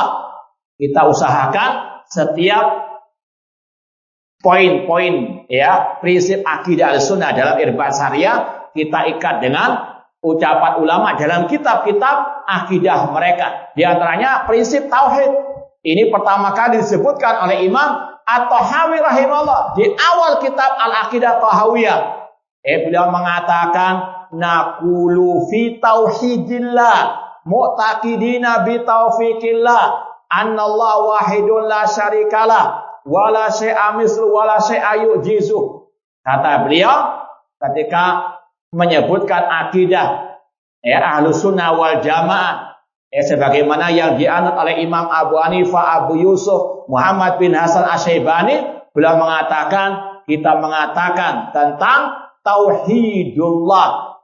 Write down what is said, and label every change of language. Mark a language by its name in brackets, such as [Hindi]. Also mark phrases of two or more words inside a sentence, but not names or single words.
[Indonesian] Kita usahakan setiap poin-poin prinsip akidah [Arabic] أهل السنة [Indonesian] dalam Irban Syariah kita ikat dengan ucapan ulama dalam kitab-kitab akidah mereka. Di antaranya prinsip tauhid. Ini pertama kali disebutkan oleh Imam At-Tahawi rahimahullah di awal kitab Al-Aqidah Tahawiyah. Beliau mengatakan [Arabic] نقول في توحيد الله معتقدين بتوفيق الله أن الله واحد لا شريك له ولا شيء مثله ولا شيء يعجزه. [Indonesian] Kata beliau ketika menyebutkan akidah [Arabic] أهل السنة والجماعة [Indonesian] sebagaimana yang dianut oleh Imam Abu Hanifah, Abu Yusuf, Muhammad bin Hasan Asy-Syaibani, beliau mengatakan kita mengatakan tentang tauhidullah.